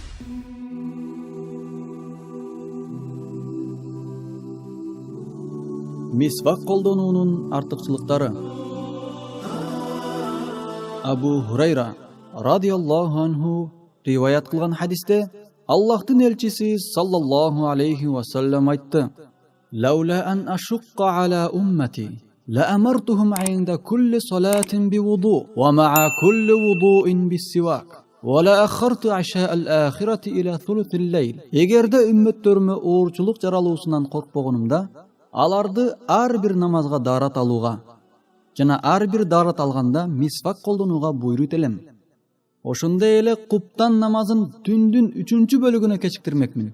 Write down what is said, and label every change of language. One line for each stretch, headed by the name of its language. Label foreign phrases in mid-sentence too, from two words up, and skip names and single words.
Kyrgyz: Мисвак колдонуунун артыкчылыктары.
Arabic: Абу Хурайра رضي الله عنه
Kyrgyz: риваят кылган хадисте Аллахтын элчиси
Arabic: صلى الله عليه وسلم айтты: "لولا أن أشق على أمتي لأمرتهم عند كل صلاة بوضوء ومع كل وضوء بالسواك ولأخرت العشاء الآخرة إلى ثلث الليل."
Kyrgyz: Эгерде үммөттөрүмө оорчулук жаралуусунан коркпогонумда, аларды ар бир намазга дарат алууга жана ар бир дарат алганда мисвак колдонууга буйрут элем. Ошондой эле куптан намазын түндүн 3-чү бөлүгүнө кечиктирмекмин.